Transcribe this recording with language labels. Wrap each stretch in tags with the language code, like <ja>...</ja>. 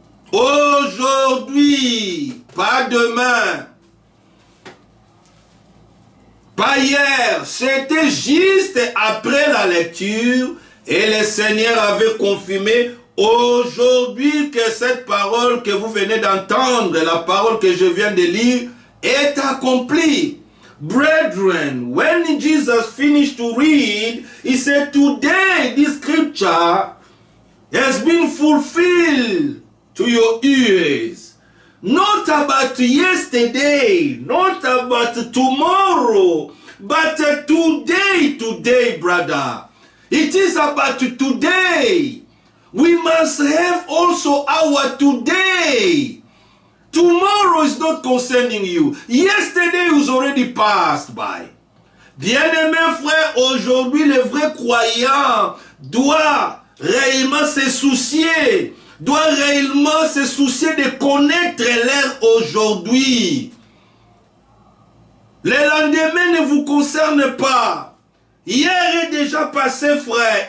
<fr>Aujourd'hui, pas demain, pas hier, c'était juste après la lecture et le Seigneur avait confirmé aujourd'hui que cette parole que vous venez d'entendre, la parole que je viens de lire, est accomplie.</fr> <en>Brethren, when Jesus finished to read, he said, today this scripture has been fulfilled to your ears. Not about yesterday, not about tomorrow, but today, brother. It is about today. We must have also our today. Tomorrow is not concerning you. Yesterday was already passed by.</en> <fr>Bien-aimés frères, aujourd'hui, le vrai croyant doit réellement se soucier, de connaître l'heure aujourd'hui. Le lendemain ne vous concerne pas. Hier est déjà passé, frère.</fr>